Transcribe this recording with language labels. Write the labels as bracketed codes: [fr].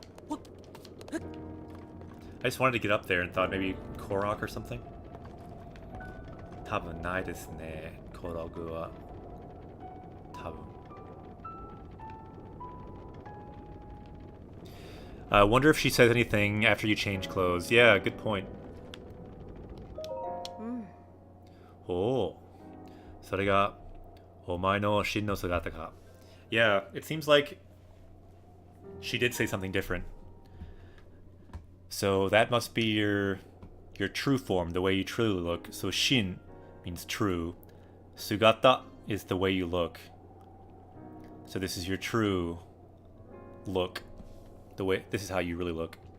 [en] I just wanted to get up there and thought maybe Korok or something. [ja] 多分ないですね、コログは。多分。 [en] I wonder if she says anything after you change clothes. Yeah, good point. [ja] おお、それがお前の真の姿か。 [en] Yeah, it seems like she did say something different. So that must be your true form, the way you truly look. So shin means true. Sugata is the way you look. So this is your true look. This is how you really look.